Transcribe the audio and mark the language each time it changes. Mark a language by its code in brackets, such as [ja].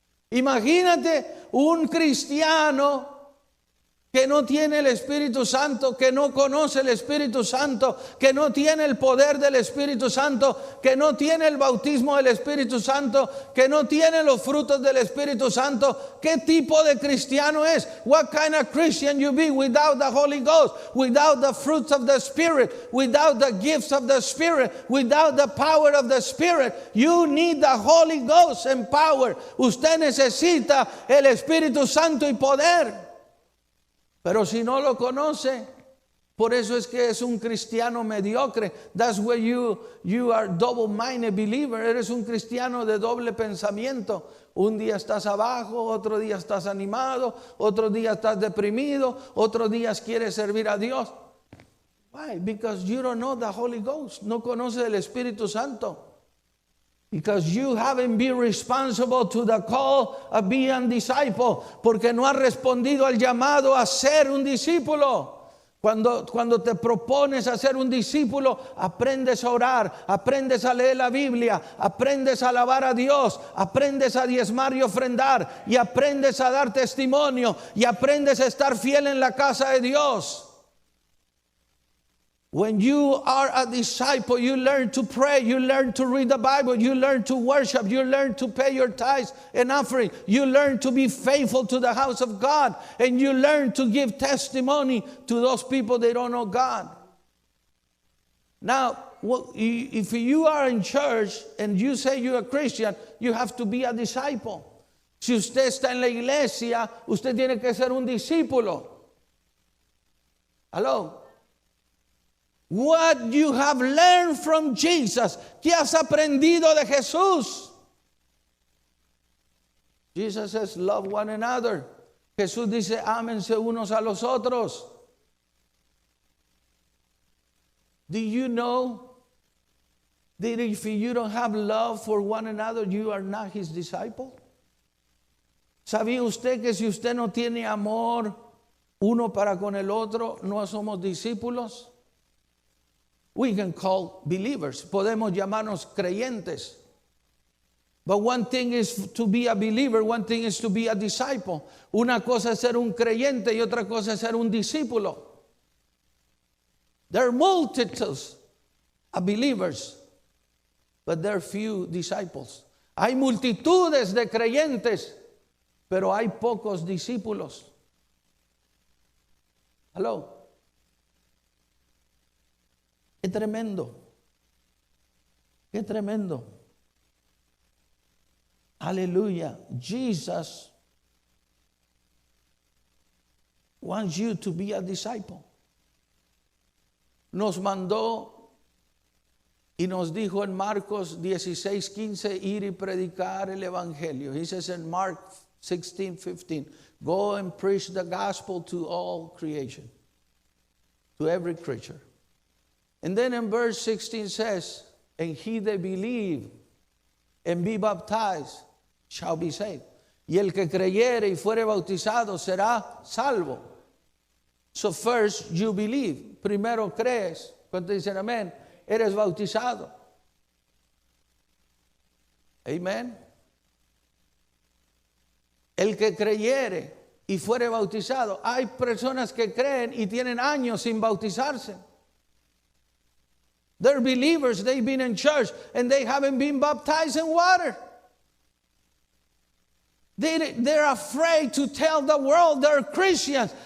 [es] Imagínate un cristiano que no tiene el Espíritu Santo, que no conoce el Espíritu Santo, que no tiene el poder del Espíritu Santo, que no tiene el bautismo del Espíritu Santo, que no tiene los frutos del Espíritu Santo. ¿Qué tipo de cristiano es? [en] What kind of Christian you be without the Holy Ghost, without the fruits of the Spirit, without the gifts of the Spirit, without the power of the Spirit? You need the Holy Ghost and power. [es] Usted necesita el Espíritu Santo y poder. Pero si no lo conoce, por eso es que es un cristiano mediocre. [en] That's where you are double-minded believer. [es] Eres un cristiano de doble pensamiento. Un día estás abajo, otro día estás animado, otro día estás deprimido, otro día quieres servir a Dios. [en] Why? Because you don't know the Holy Ghost. [es] No conoces el Espíritu Santo. [en] Because you haven't been responsible to the call of being a disciple. [es] Porque no has respondido al llamado a ser un discípulo. Cuando te propones a ser un discípulo, aprendes a orar, aprendes a leer la Biblia, aprendes a alabar a Dios, aprendes a diezmar y ofrendar, y aprendes a dar testimonio, y aprendes a estar fiel en la casa de Dios. [en] When you are a disciple, you learn to pray, you learn to read the Bible, you learn to worship, you learn to pay your tithes and offering, you learn to be faithful to the house of God, and you learn to give testimony to those people that don't know God. Now, if you are in church and you say you're a Christian, you have to be a disciple. [es] Si usted está en la iglesia, usted tiene que ser un discípulo. [en] Hello? What you have learned from Jesus. [es] ¿Qué has aprendido de Jesús? [en] Jesus says, love one another. [es] Jesús dice, ámense unos a los otros. [en] Do you know that if you don't have love for one another, you are not his disciple? [es] ¿Sabía usted que si usted no tiene amor uno para con el otro, no somos discípulos? [en] We can call believers. [es] Podemos llamarnos creyentes. [en] But one thing is to be a believer, one thing is to be a disciple. [es] Una cosa es ser un creyente y otra cosa es ser un discípulo. [en] There are multitudes of believers, but there are few disciples. [es] Hay multitudes de creyentes, pero hay pocos discípulos. [en] Hello. [es] Qué tremendo. Qué tremendo. Aleluya. [en] Jesus wants you to be a disciple. [es] Nos mandó y nos dijo en Marcos 16:15 ir y predicar el evangelio. [en] He says in Mark 16:15, go and preach the gospel to all creation, to every creature. And then in verse 16 says, and he that believe and be baptized shall be saved. [es] Y el que creyere y fuere bautizado será salvo. [en] So first you believe. [es] Primero crees. Cuando dicen amén, eres bautizado. [en] Amen. [es] El que creyere y fuere bautizado. Hay personas que creen y tienen años sin bautizarse. [en] They're believers, they've been in church, and they haven't been baptized in water. They're afraid to tell the world they're Christians.